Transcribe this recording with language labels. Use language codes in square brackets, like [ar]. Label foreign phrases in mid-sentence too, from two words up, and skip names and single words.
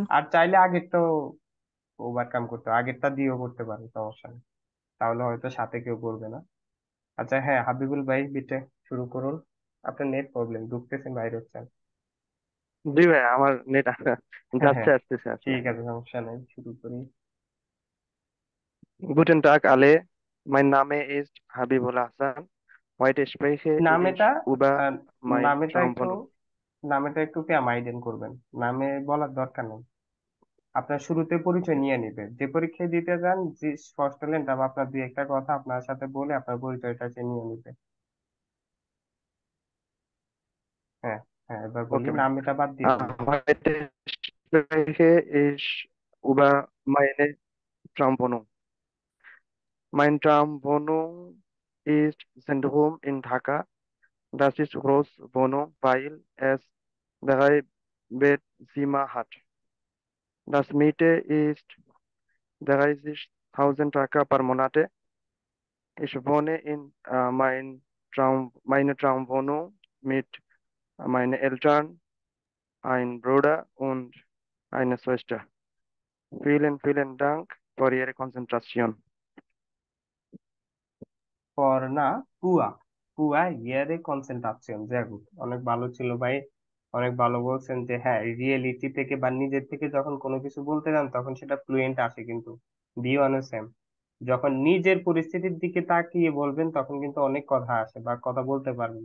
[bn] আর চাইলে আগেরটা ওভারকাম করতে, আগেরটা দিয়েও করতে পারেন, সমস্যা নেই, তাহলে হয়তো সাথে কেউ করবে না। আচ্ছা হ্যাঁ, হাবিবুল ভাই বিটে শুরু করুন। আপনার নেট প্রবলেম, ঢুকতেছেন বাইরে হচ্ছেন। জি ভাই, আমার নেট হ্যাঁ যাচ্ছে হ্যাঁ, আসতেছে আসলে। ঠিক আছে, সমস্যা নেই, শুরু করি। [de] Guten Tag alle, mein Name ist Habibul Hassan. Heute spreche [bn] নামেটা [de] ich über আহ, mein [bn] নামেটা একটু [de] Traumwohnung. [bn] নামেটা একটু মাইন্ডেন করবেন, নামে বলার দরকার নেই। আপনার শুরুতে পরিচয় নিয়ে নিবেন, যে পরীক্ষায় দিতে যান যে ফার্স্ট হলেন, তারপর আপনার দুই একটা কথা আপনার সাথে বলে আপনার পরিচয়টা সে নিয়ে নিবে। হ্যাঁ হ্যাঁ, এবার বলি, Okay, ভাই। নামটা বাদ দিয়ে বলি। [de] Heute spreche ich über meine Traumwohnung. Mein Traumwohnung ist Zentrum in Dhaka. Das ist Großwohnung, weil es 3 Bettzimmer hat. Das Miete ist 30.000 Taka per Monate. Ich wohne in meine Traumwohnung mit meinen Eltern, einem Bruder und einer Schwester. Vielen Dank für Ihre Konzentration. [bn] পর না, পুয়া, পুয়া [de] Ihre Konzentration, [bn] যাই হোক, অনেক ভালো ছিল ভাই, অনেক ভালো বলছেন যে হ্যাঁ রিয়েলিটি থেকে বা নিজের থেকে যখন কোনো কিছু বলতে যান তখন সেটা ফ্লুয়েন্ট আসে, কিন্তু বি ওয়ানও সেম, যখন নিজের পরিস্থিতির দিকে তাকিয়ে বলবেন তখন কিন্তু অনেক কথা আসে বা কথা বলতে পারবেন।